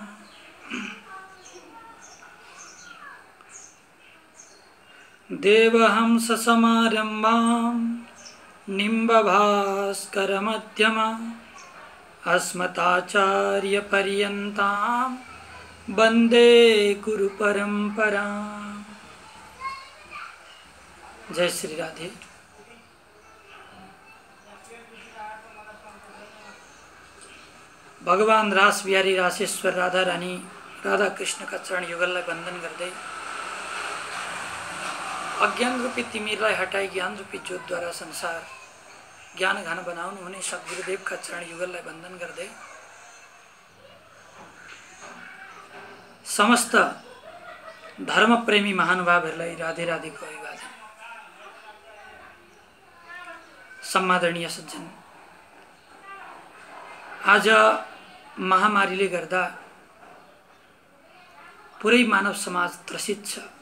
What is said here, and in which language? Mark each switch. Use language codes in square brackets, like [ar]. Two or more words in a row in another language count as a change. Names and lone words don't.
[sa] देवहंस समारंभां निम्बभास्करमध्यमाम् अस्मदाचार्यपर्यन्तां वन्दे गुरु परंपरां। [ne] जय श्री राधे। भगवान रास बिहारी रासेश्वर राधा रानी [hi] राधा कृष्ण का चरण [ne] युगललाई वंदन गर्दै अज्ञान रूपी तिमिरलाई हटाई ज्ञान रूपी ज्योत द्वारा संसार ज्ञान घन बनाउनु हुने [hi] सद्गुरुदेव का चरण [ne] युगललाई वंदन गर्दै समस्त धर्म प्रेमी महानुभावहरूलाई राधे राधे को अभिवादन। सम्मादरणीय सज्जन, आज महामारीले गर्दा पुरै मानव समाज त्रसित छ।